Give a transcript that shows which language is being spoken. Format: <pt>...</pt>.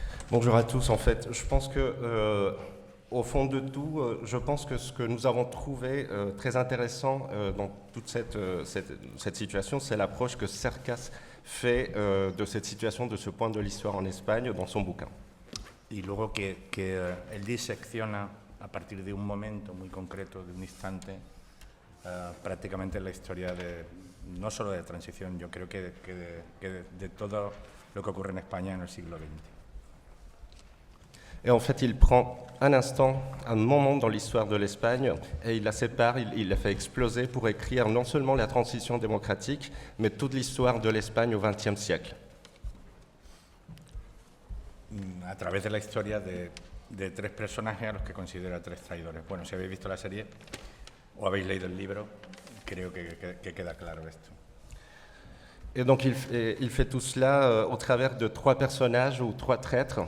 <fr>Bonjour à tous. En fait, je pense que, au fond de tout, je pense que ce que nous avons trouvé très intéressant dans toute cette situation, c'est l'approche que Cercas fait de cette situation, de ce point de l'histoire en Espagne, dans son bouquin.</fr> <es>Y luego que él disecciona a partir de un momento muy concreto, de un instante, prácticamente la historia no solo de transición, yo creo que de todo lo que ocurre en España en el siglo XX.</es> <fr>Et en fait, il prend un instant, un moment dans l'histoire de l'Espagne, et il la sépare, il la fait exploser pour écrire non seulement la transition démocratique, mais toute l'histoire de l'Espagne au XXe siècle.</fr> <es>A través de la historia de tres personajes a los que considera tres traidores. Bueno, si habéis visto la serie o habéis leído el libro, creo que queda claro esto.</es> <fr>Et donc il fait tout cela au travers de trois personnages ou trois traîtres.</fr>